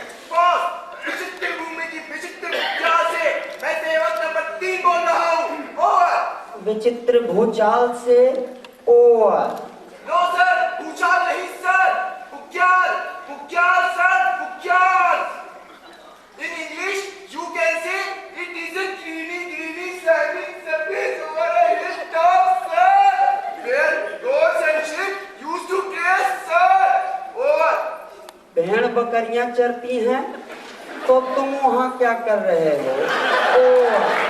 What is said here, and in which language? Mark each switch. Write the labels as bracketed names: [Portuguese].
[Hindi] Boss, विचित्र भूमि की विचित्र मुद्रा से मैं सेवक नंबर 3 बोल रहा हूँ। [English] Over. [Hindi] विचित्र भूचाल से। ओवर। [English] no sir, [Hindi] भूचाल नहीं sir, भूक्याल। भूक्याल sir, भूक्याल। [English] In English, you can say it is a greeny shining surface over a hilltop, sir. Where goats and sheep used to graze, sir. Over. [Hindi] भेड़ बकरियां चरती हैं तो तुम वहाँ क्या कर रहे हो? ओवर।